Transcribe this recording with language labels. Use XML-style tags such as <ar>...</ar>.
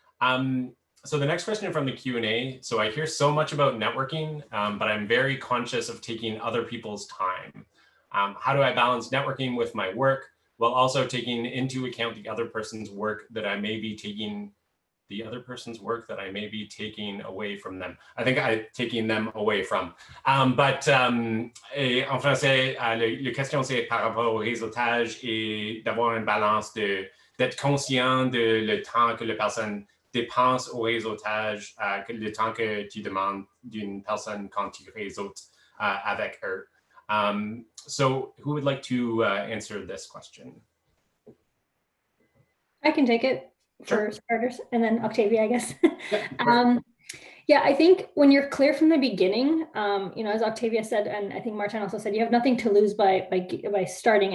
<en>So the next question from the Q&A. So I hear so much about networking, but I'm very conscious of taking other people's time. How do I balance networking with my work while also taking into account the other person's work that I may be taking away from them? I think I'm taking them away from.</en> <fr>En français, la question c'est par rapport au réseautage et d'avoir une balance d'être conscient de le temps que la personne dépense au réseautage, le temps que tu demandes d'une personne quand tu réseautes avec eux.</fr> <en>So who would like to answer this question? I can take it for starters, and then Octavia, I guess. Yeah, I think when you're clear from the beginning, you know, as Octavia said, and I think Martin also said, you have nothing to lose by starting.</en>